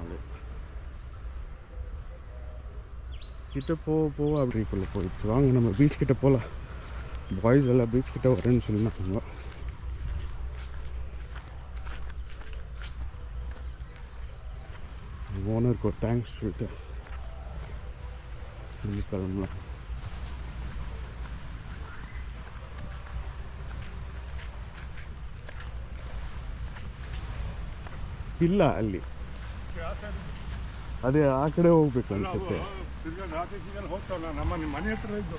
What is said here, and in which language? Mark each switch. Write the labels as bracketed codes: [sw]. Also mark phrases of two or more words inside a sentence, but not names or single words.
[ta] அது கிட்ட போக அப்படிக்குள்ளே போயிடுச்சு. வாங்க நம்ம பீச் கிட்ட போகலாம். பாய்ஸ் எல்லாம் பீச் கிட்ட வரேன்னு சொன்னாங்க. ஓனருக்கு ஒரு தேங்க்ஸ் சொல்லிட்டு கிளம்பலாம். [kn] ಇಲ್ಲ ಅಲ್ಲಿ ಅದೇ ಆ ಕಡೆ ಹೋಗ್ಬೇಕು ಅನ್ಸುತ್ತೆ. ನಮ್ಮ ಮನೆ ಹತ್ರ ಇದ್ದು